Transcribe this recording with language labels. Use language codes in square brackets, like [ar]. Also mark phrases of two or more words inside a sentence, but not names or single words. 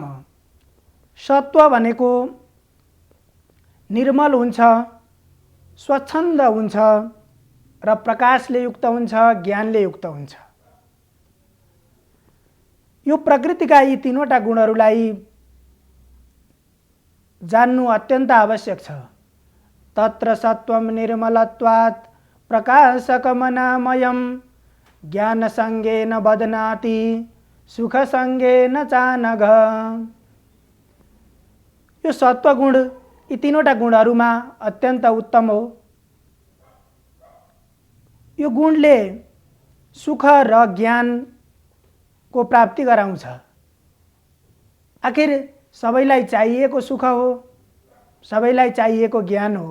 [ne] सत्व भनेको निर्मल हुन्छ, स्वच्छन्द हुन्छ र प्रकाशले युक्त हुन्छ, ज्ञानले युक्त हुन्छ। यो प्रकृतिका यी तीनवटा गुणहरूलाई जान्नु अत्यन्त आवश्यक छ। [sa] तत्र सत्वं निर्मलत्वात् प्रकाशकमनामयम् ज्ञानसंगेन बध्नाति सुखसंगेन चानघ। [ne] यो सत्वगुण यी तीनवटा गुणहरूमा अत्यन्त उत्तम हो। यो गुणले सुख र ज्ञानको प्राप्ति गराउँछ। आखिर सबैलाई चाहिएको सुख हो, सबैलाई चाहिएको ज्ञान हो।